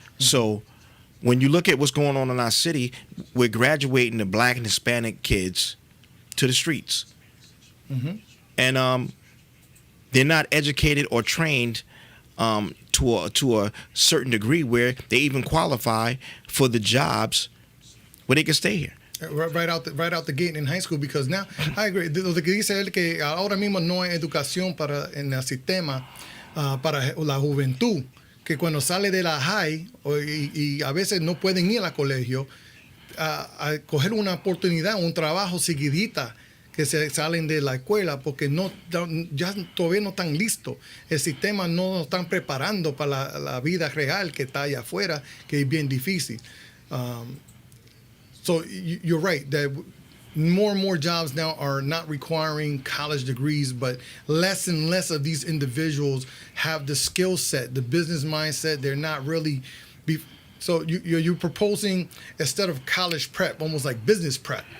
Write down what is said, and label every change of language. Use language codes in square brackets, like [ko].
[en] So when you look at what's going on in our city, we're graduating the Black and Hispanic kids to the streets. And they're not educated or trained to a certain degree where they even qualify for the jobs where they can stay here. Right out the gate in high school, because now, I agree. [es] Lo que dice él, que ahora mismo no hay educación en el sistema para la juventud, que cuando sale de la high y a veces no pueden ir al colegio, a coger una oportunidad, un trabajo seguidita, que se salen de la escuela porque ya todavía no están listos. El sistema no nos están preparando para la vida real que está allá afuera, que es bien difícil. [en] So you're right that more and more jobs now are not requiring college degrees, but less and less of these individuals have the skill set, the business mindset. They're not really So you're proposing instead of college prep, almost like business prep.